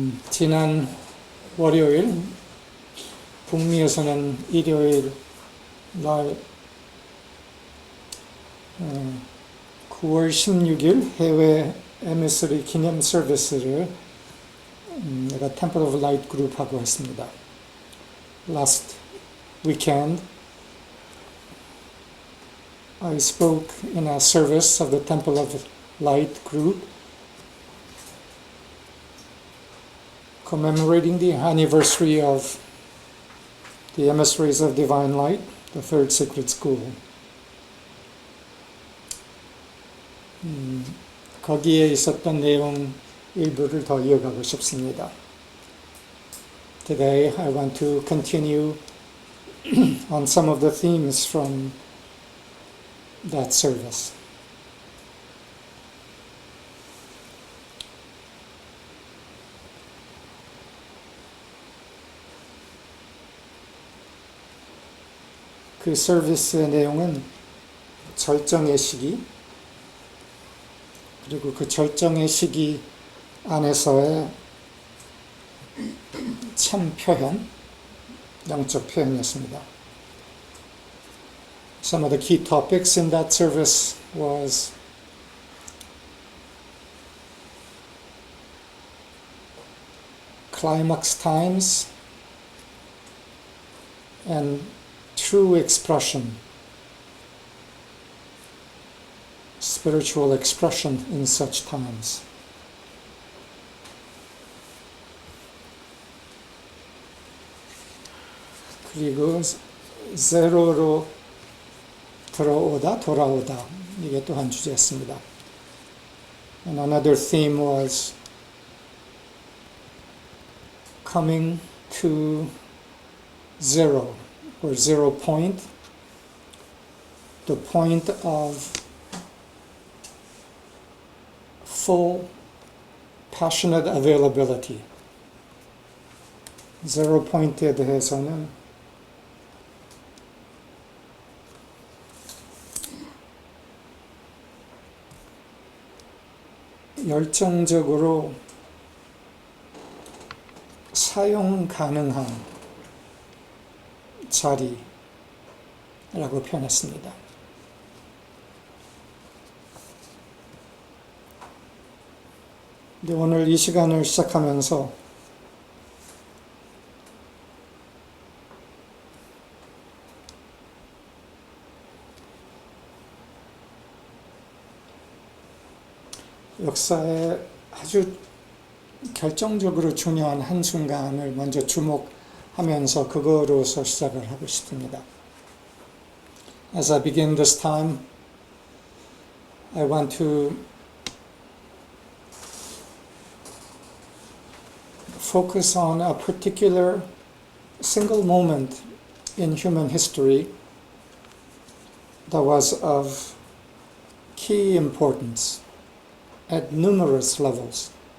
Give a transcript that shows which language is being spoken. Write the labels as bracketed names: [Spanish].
[Korean] 지난 월요일, 북미에서는 일요일 날 9월 16일 해외 MS리 기념 서비스를 내가 Temple of Light 그룹하고 했습니다. [English] Last weekend, I spoke in a service of the Temple of Light group commemorating the anniversary of the Emissaries of Divine Light, the Third Sacred School. [Korean] 거기에 있었던 내용 일부를 더 이어가고 싶습니다. [English] Today I want to continue on some of the themes from that service. [Korean] 그 서비스의 내용은 절정의 시기, 그리고 그 절정의 시기 안에서의 참 표현, 영적 표현이었습니다. [English] Some of the key topics in that service was climax times and true expression, spiritual expression in such times. [Korean] 그리고 제로로 들어오다, 돌아오다, 이게 또 한 주제였습니다. [English] And another theme was coming to zero, or 0 point, the point of full passionate availability. [Korean] 0 point에 대해서는 열정적으로 사용 가능한 자리라고 표현했습니다. 근데 오늘 이 시간을 시작하면서 역사에 아주 결정적으로 중요한 한순간을 먼저 주목하면서 그거로서 시작을 하고 싶습니다. [English] As I begin this time, I want to focus on a particular single moment in human history that was of key importance at numerous levels.